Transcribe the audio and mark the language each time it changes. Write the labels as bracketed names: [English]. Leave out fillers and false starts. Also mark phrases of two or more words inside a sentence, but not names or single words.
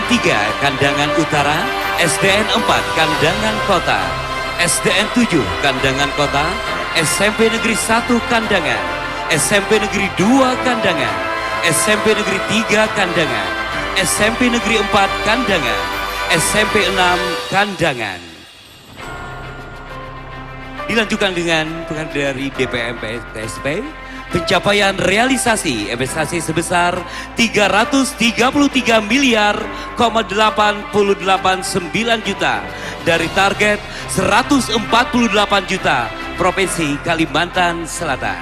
[Indonesian] 3 Kandangan Utara, SDN 4 Kandangan Kota, SDN 7 Kandangan Kota, SMP Negeri 1 Kandangan, SMP Negeri 2 Kandangan, SMP Negeri 3 Kandangan, SMP Negeri 4 Kandangan, SMP 6 Kandangan. Dilanjutkan dengan penghargaan dari DPM PSP, pencapaian realisasi investasi sebesar 333 miliar 889 juta dari target 148 juta Provinsi Kalimantan Selatan.